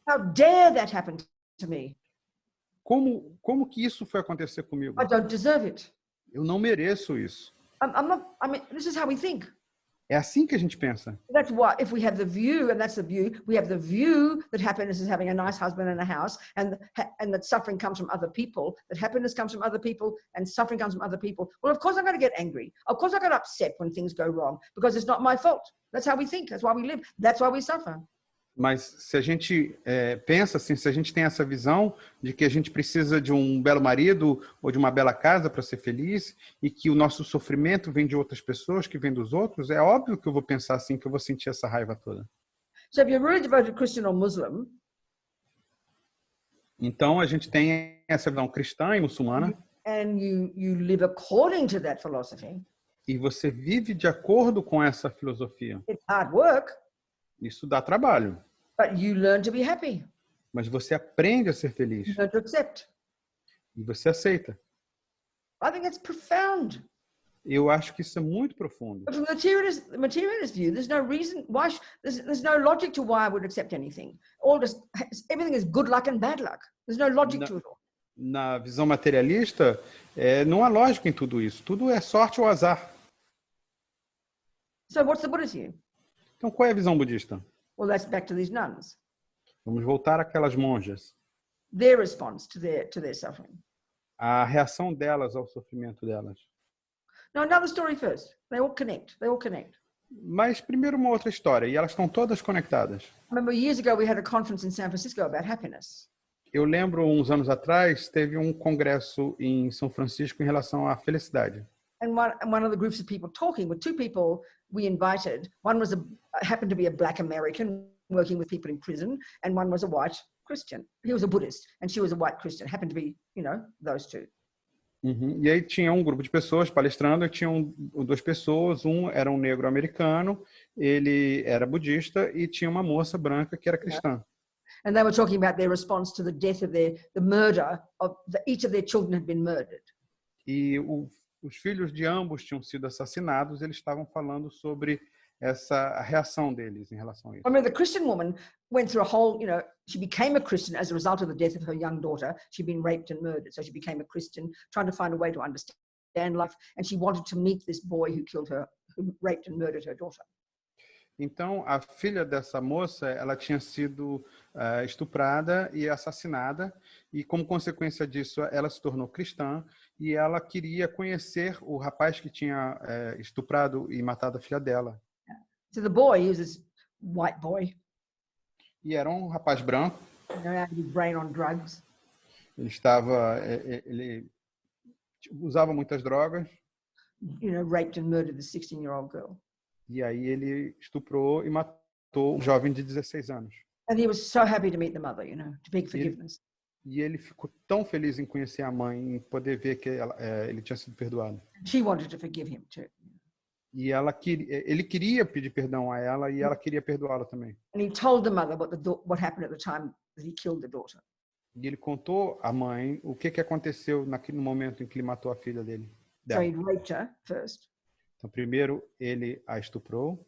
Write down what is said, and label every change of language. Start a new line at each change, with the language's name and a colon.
English: How dare that happen to me?
Portuguese: Como que isso foi acontecer comigo?
English: I don't deserve it.
Portuguese: Eu não mereço isso.
English: I mean, this is how we think.
Portuguese: É assim que a gente pensa.
English: That's why if we have the view, and that's the view, we have the view that happiness is having a nice husband and a house, and that suffering comes from other people, that happiness comes from other people, and suffering comes from other people. Well, of course I'm going to get angry. Of course I get upset when things go wrong, because it's not my fault. That's how we think. That's why we live. That's why we suffer.
Portuguese: Mas se a gente pensa assim, se a gente tem essa visão de que a gente precisa de um belo marido ou de uma bela casa para ser feliz e que o nosso sofrimento vem de outras pessoas, que vem dos outros, é óbvio que eu vou pensar assim, que eu vou sentir essa raiva toda.
English: So if you're really devoted Christian or Muslim,
Portuguese: Então a gente tem essa visão cristã e muçulmana
English: and you live according to that philosophy,
Portuguese: e você vive de acordo com essa filosofia.
English: it's hard work,
Portuguese: Isso dá trabalho,
English: but you learn to be happy.
Portuguese: mas você aprende a ser feliz
English: You learn to accept.
Portuguese: e você aceita.
English: I think it's profound.
Portuguese: Eu acho que isso é muito profundo.
English: But from the materialist view, there's no reason why there's no logic to why I would accept anything. Everything is good luck and bad luck. There's no logic to it all.
Portuguese: Na visão materialista, não há lógica em tudo isso. Tudo é sorte ou azar.
English: So what's the Buddhist view?
Portuguese: Então, qual é a visão budista?
English: Well, that's back to these nuns.
Portuguese: Vamos voltar àquelas monjas.
English: Their response to their suffering.
Portuguese: A reação delas ao sofrimento delas.
English: Now, another story first. They all connect.
Portuguese: Mas primeiro uma outra história, e elas estão todas conectadas.
English: I remember years ago we had a conference in San Francisco about happiness.
Portuguese: Eu lembro, uns anos atrás, teve um congresso em São Francisco em relação à felicidade.
English: And one of the groups of people talking were two people we invited. One was happened to be a black American working with people in prison, and one was a white Christian. He was a Buddhist, and she was a white Christian. Happened to be, those two. Uhum.
Portuguese: E aí tinha um grupo de pessoas palestrando, e tinham duas pessoas, um era um negro americano, ele era budista, e tinha uma moça branca que era cristã.
English: And they were talking about their response to the death of the murder of each of their children had been murdered.
Portuguese: E os filhos de ambos tinham sido assassinados, eles estavam falando sobre essa reação deles em relação a isso.
English: I mean, the Christian woman went through a whole, she became a Christian as a result of the death of her young daughter. She'd been raped and murdered. So she became a Christian, trying to find a way to understand life. And she wanted to meet this boy who killed her, who raped and murdered her daughter.
Portuguese: Então, a filha dessa moça, ela tinha sido estuprada e assassinada. E como consequência disso, ela se tornou cristã. E ela queria conhecer o rapaz que tinha estuprado e matado a filha dela.
English: So the boy, he was this white boy.
Portuguese: E era um rapaz branco.
English: Had his brain on drugs.
Portuguese: Ele usava muitas drogas.
English: Raped and murdered the 16-year-old girl.
Portuguese: E aí ele estuprou e matou um jovem de 16 anos.
English: And he was so happy to meet the mother, to beg forgiveness.
Portuguese: E ele ficou tão feliz em conhecer a mãe, em poder ver que ele tinha sido perdoado.
English: She wanted to forgive him too.
Portuguese: E ele queria pedir perdão a ela e ela queria perdoá-la também.
English: And he told the mother what happened at the time that he killed the daughter.
Portuguese: E ele contou à mãe o que aconteceu no momento em que ele matou a filha dele.
English: So he raped her first.
Portuguese: Então, primeiro ele a estuprou.